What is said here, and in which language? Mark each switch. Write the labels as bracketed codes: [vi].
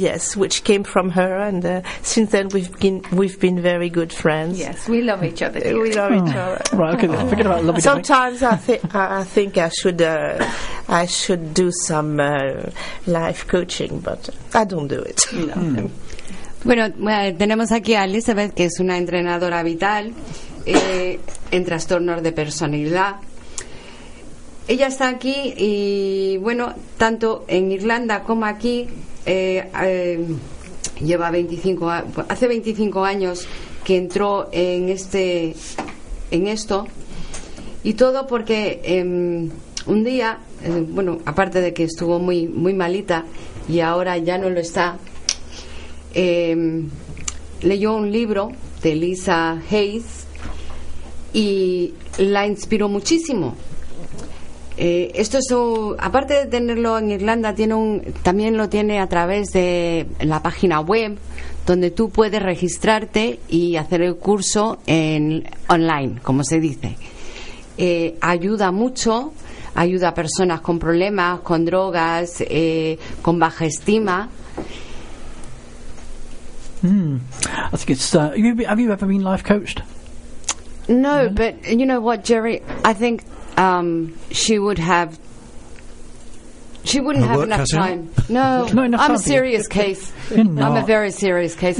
[en] yes, which came from her, and since then we've been very good friends. Yes, we love each other. We love each other. Right, okay. Aww. Forget about loving. Sometimes I think I should do some life coaching, but I don't do it. [es] Bueno, tenemos aquí a Elizabeth, que es una entrenadora vital en trastornos de personalidad. Ella está aquí y, bueno, tanto en Irlanda como aquí, lleva 25, hace 25 años que entró en este, en esto, y todo porque un día, bueno, aparte de que estuvo muy, muy malita y ahora ya no lo está, leyó un libro de Lisa Hayes y la inspiró muchísimo. Esto es aparte de tenerlo en Irlanda, también lo tiene a través de la página web, donde tú puedes registrarte y hacer el curso online, como se dice. Ayuda mucho, ayuda a personas con problemas, con drogas, con baja estima. [en] I think it's, have you ever been life coached? No, but you know what, Jerry, I think she wouldn't have enough time. No, enough I'm a serious case. I'm a very serious case.